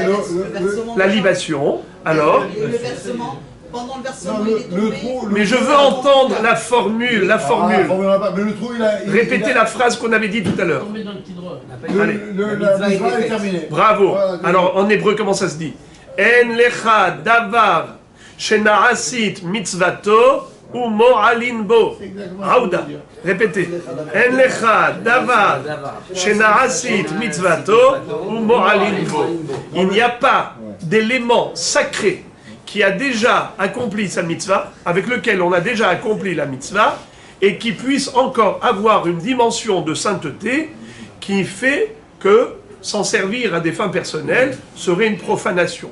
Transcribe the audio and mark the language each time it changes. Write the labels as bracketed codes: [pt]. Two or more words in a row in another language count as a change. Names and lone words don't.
[fr] la libation, alors. Et le versement, pendant le versement, il est tombé. Mais je veux entendre la formule, la formule. Mais le trou, il a. Répétez la phrase qu'on avait dit tout à l'heure. Tombé dans le petit drôle. Allez. La mitzvah est terminée. Bravo. Alors, en hébreu, comment ça se dit? [he] אין לך דבר שנעשית מצותו ומועלין בו. Aouda. [fr] Répétez. [he] אין לך דבר שנעשית מצותו ומועלין בו. [fr] Il n'y a pas d'élément sacré qui a déjà accompli sa mitzvah, avec lequel on a déjà accompli la mitzvah, et qui puisse encore avoir une dimension de sainteté qui fait que s'en servir à des fins personnelles serait une profanation.